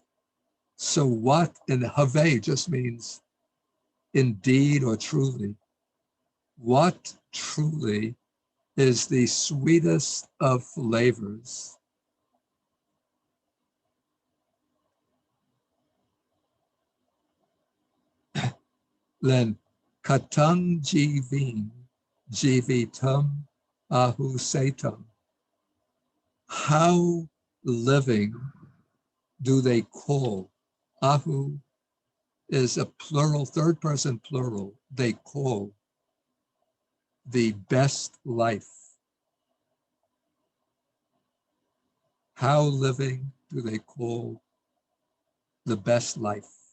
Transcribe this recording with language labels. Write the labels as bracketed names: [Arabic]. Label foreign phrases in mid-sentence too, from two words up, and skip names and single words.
[English] So what in have just means indeed or truly. What truly is the sweetest of flavors? [Pali] Then katang jivitam ahu setam. [English] How living do they call? Ahu is a plural, third person plural. They call the best life. How living do they call the best life?